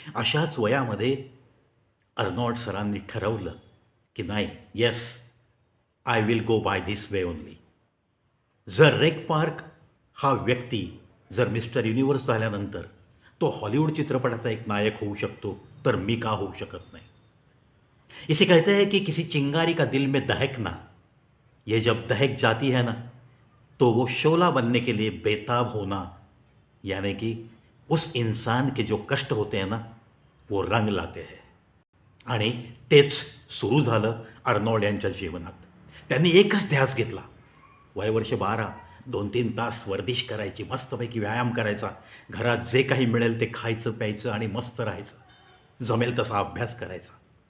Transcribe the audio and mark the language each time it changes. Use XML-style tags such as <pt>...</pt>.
<mr>अशाच वयामध्ये अर्नॉल्ड सरांनी ठरवलं की नाही,</mr> <en>Yes, I will go by this way only.</en> <mr>जर रेक पार्क हा व्यक्ती जर मिस्टर युनिव्हर्स झाल्यानंतर तो हॉलिवूड चित्रपटाचा एक नायक होऊ शकतो, तर मी का होऊ शकत नाही.</mr> <hi>इसे कहते हैं कि किसी चिंगारी का दिल में दहकना, ये जब दहक जाती है ना, तो वो शोला बनने के लिए बेताब होना, यानी कि उस इंसान के जो कष्ट होते हैं ना, वो रंग लाते हैं.</hi> <mr>आणि तेच सुरू झालं अर्नॉल्ड यांच्या जीवनात. त्यांनी एकच ध्यास घेतला, वय वर्ष 12, 2-3 तास वर्दिश करायची, मस्तपैकी व्यायाम करायचा, घरात जे काही मिळेल ते खायचं प्यायचं आणि मस्त राहायचं, जमेल तसा अभ्यास करायचा.</mr>